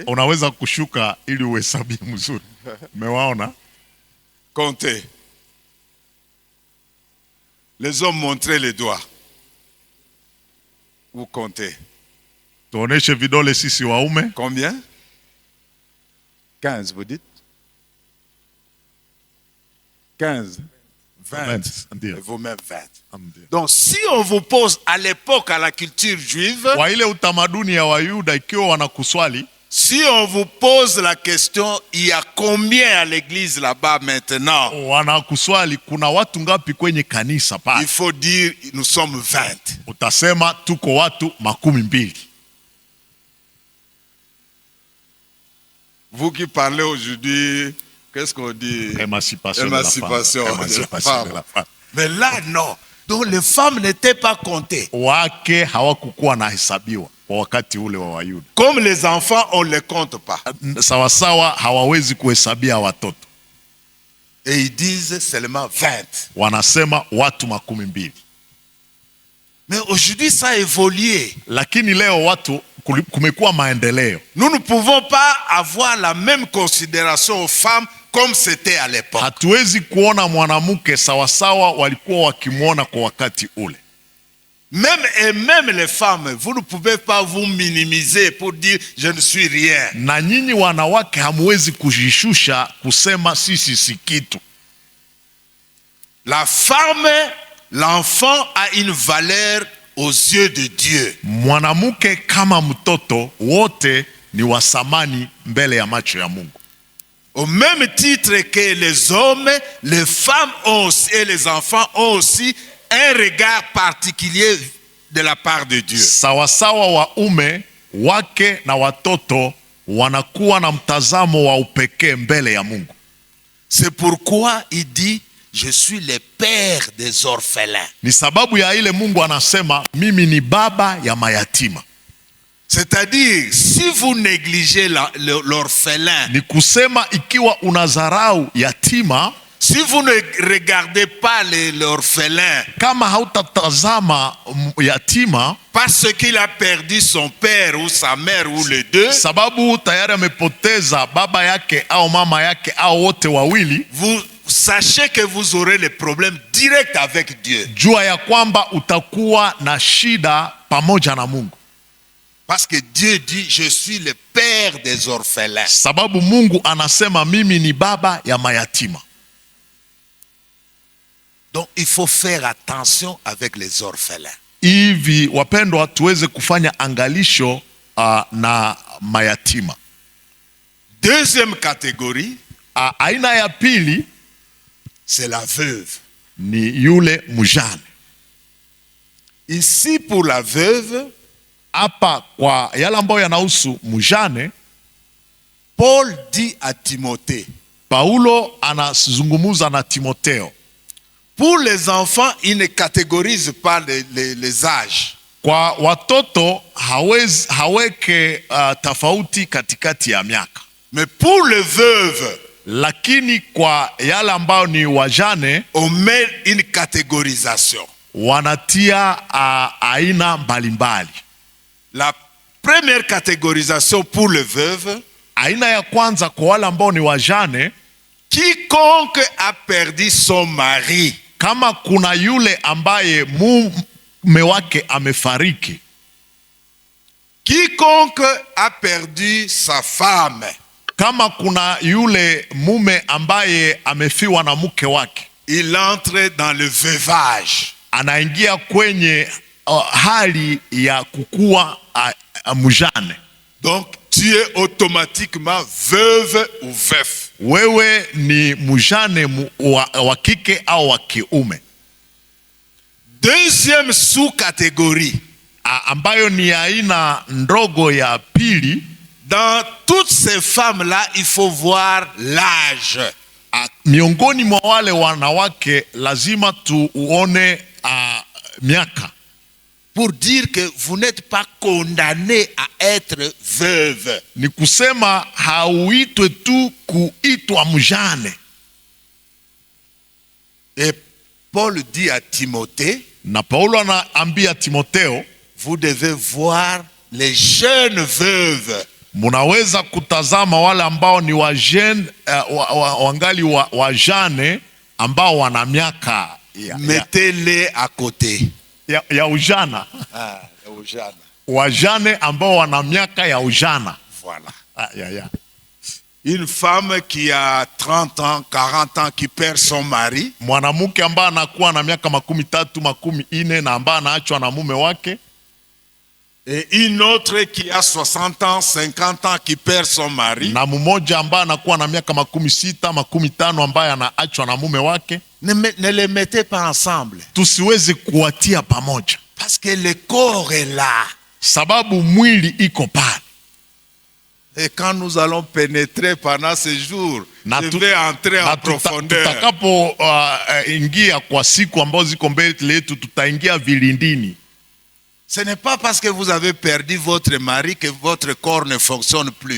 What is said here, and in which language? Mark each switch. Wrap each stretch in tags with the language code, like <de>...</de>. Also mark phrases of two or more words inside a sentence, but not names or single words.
<sw>Unaweza kushuka ili uhesabie mzuri. Umewaona?</sw> <fr>Comptez. Les hommes, montrez les doigts. Vous comptez.</fr> <sw>Tuoneshe vidole sisi waume.</sw> <fr>Combien? 15, vous dites? 15, 20.</fr> <sw>Ndio.</sw> <fr>Et vous-même 20.</fr> <sw>Ndio.</sw> <fr>Donc, si on vous pose à l'époque, à la culture juive,</fr> <sw>Kwa ile utamaduni ya Wayuda, ikiwa wanakuswali,</sw> <fr>si on vous pose la question, il y a combien à l'église là-bas maintenant?</fr> <sw>wanakuswali kuna watu ngapi kwenye kanisa</sw> <fr>Il</fr> <sw>pale,</sw> <fr>faut dire, nous sommes 20.</fr> <sw>utasema tuko watu 12.</sw> <fr>Vous qui parlez aujourd'hui, qu'est-ce qu'on dit? Émancipation Émancipation de la femme. des Émancipation de la femmes. femme. Mais là, non. Donc, les femmes n'étaient pas comptées.</fr> <sw>Wake hawakukuwa na hesabiwa kwa wakati ule wa Wayuda.</sw> <fr>Comme les enfants, on ne les compte pas.</fr> <sw>Sawasawa hawawezi kuhesabia watoto,</sw> <fr>Et ils disent seulement 20.</fr> <sw>wanasema watu 12.</sw> <fr>Mais aujourd'hui, ça a évolué.</fr> <sw>Lakini leo watu kumekuwa maendeleo.</sw> <fr>Nous ne pouvons pas avoir la même considération aux femmes comme c'était à l'époque.</fr> <sw>Hatuwezi kuona mwanamke sawasawa walikuwa wakimwona kwa wakati ule.</sw> <fr>Même les femmes, vous ne pouvez pas vous minimiser pour dire je ne suis rien.</fr> <sw>Na nyinyi wanawake hamwezi kujishusha kusema sisi si kitu.</sw> <fr>La femme, l'enfant a une valeur aux yeux de Dieu.</fr> <sw>Mwanamke kama mtoto wote ni wa thamani mbele ya macho ya Mungu.</sw> <fr>Au même titre que les hommes, les femmes ont aussi, et les enfants ont aussi un regard particulier de la part de Dieu.</fr> <sw>Sawasawa waume wake na watoto wanakuwa na mtazamo wa upekee mbele ya Mungu.</sw> <fr>C'est pourquoi il dit je suis le père des orphelins.</fr> <sw>Ni sababu ya ile Mungu anasema mimi ni baba ya mayatima.</sw> <fr>C'est-à-dire, si vous négligez l'orphelin,</fr> <sw>Ni kusema ikiwa unadharau yatima,</sw> <fr>si vous ne regardez pas l'orphelin,</fr> <sw>kama hautatazama yatima,</sw> <fr>parce qu'il a perdu son père ou sa mère ou les deux,</fr> <sw>sababu tayari amepoteza baba yake au mama yake au wote wawili,</sw> <fr>vous sachez que vous aurez les problèmes directs avec Dieu.</fr> <sw>jua ya kwamba utakuwa na shida pamoja na Mungu.</sw> <fr>Parce que Dieu dit, je suis le père des orphelins.</fr> <sw>Sababu Mungu anasema mimi ni baba ya mayatima.</sw> <fr>Donc il faut faire attention avec les orphelins.</fr> <sw>Hivi wapendwa, tuweze kufanya angalisho na mayatima.</sw> <fr>Deuxième catégorie,</fr> <sw>aina ya pili,</sw> <fr>c'est la veuve.</fr> <sw>ni yule mjane.</sw> <fr>Ici pour la veuve,</fr> <sw>Hapa kwa yale ambayo yanahusu mjane,</sw> <fr>Paul dit à Timothée,</fr> <sw>Paulo anazungumuza na Timotheo.</sw> <fr>pour les enfants, il ne catégorise pas les âges.</fr> <sw>Kwa watoto haweke tofauti katikati ya miaka.</sw> <fr>Mais pour les veuves,</fr> <sw>Lakini kwa yale ambayo ni wajane,</sw> <fr>on met une catégorisation.</fr> <sw>wanatia aina mbalimbali.</sw> <fr>La première catégorisation pour les veuves,</fr> <sw>Aina ya kwanza kwa wale ambao ni wajane,</sw> <fr>quiconque a perdu son mari,</fr> <sw>kama kuna yule ambaye mume wake amefariki,</sw> <fr>quiconque a perdu sa femme,</fr> <sw>kama kuna yule mume ambaye amefiwa na mke wake,</sw> <fr>il entre dans le veuvage.</fr> <sw>anaingia kwenye hali ya kukuwa mjane.</sw> <fr>Donc tu es automatiquement veuve ou veuf.</fr> <sw>Wewe ni mjane wa kike au wa kiume.</sw> <fr>Deuxième sous-catégorie,</fr> <sw>ambayo ni aina ndogo ya pili,</sw> <fr>dans toutes ces femmes-là, il faut voir l'âge.</fr> <sw>miongoni mwa wale wanawake lazima tuone miaka,</sw> <fr>pour dire que vous n'êtes pas condamné à être veuve.</fr> <sw>ni kusema hauitwe tu kuitwa mjane.</sw> <fr>Et Paul dit à Timothée,</fr> <sw>Na Paulo anaambia Timotheo,</sw> <fr>vous devez voir les jeunes veuves.</fr> <sw>munaweza kutazama wale ambao ni wangali wajane ambao wana miaka</sw> <fr>mettez-les à côté.</fr> <sw>ya ujana. Ujana. Wajane ambao wana miaka ya ujana.</sw> <fr>Voilà. Une femme qui a 30 ans, 40 ans, qui perd son mari.</fr> <sw>Mwanamke ambaye anakuwa na miaka 30, 40 na ambaye anaachwa na mume wake.</sw> <fr>Et une autre qui a 60 ans, 50 ans, qui perd son mari.</fr> <sw>Na mmoja ambaye anakuwa na miaka 60, 50 ambaye anaachwa na mume wake.</sw> <fr>Ne les mettez pas ensemble.</fr> <sw>Tusiweze kuwatia pamoja.</sw> <fr>Parce que le corps est là.</fr> <sw>Sababu mwili iko pale.</sw> <fr>Et quand nous allons pénétrer pendant ces jours, je vais entrer en profondeur.</fr> <sw>Tutakapo ingia kwa siku ambazo ziko mbele yetu, tutaingia vilindini.</sw> <fr>Ce n'est pas parce que vous avez perdu votre mari que votre corps ne fonctionne plus.</fr>